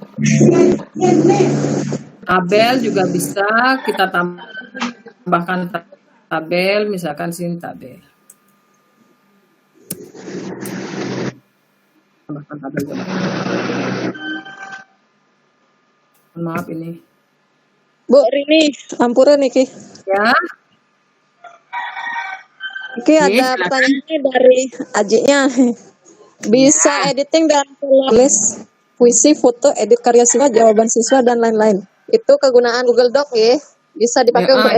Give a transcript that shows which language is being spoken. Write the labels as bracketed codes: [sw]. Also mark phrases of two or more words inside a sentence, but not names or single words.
[id] Tabel juga bisa kita tambahkan tabel, misalkan sini tabel. Tambahkan tabel coba. Maaf ini. Bu Rini, [ban] ampura niki. [id] Ya. Oke, ada pertanyaannya dari Ajinya. Bisa editing dan tulis puisi, foto, edit karya siswa, jawaban siswa, dan lain-lain. Itu kegunaan Google Doc ya. Bisa dipakai untuk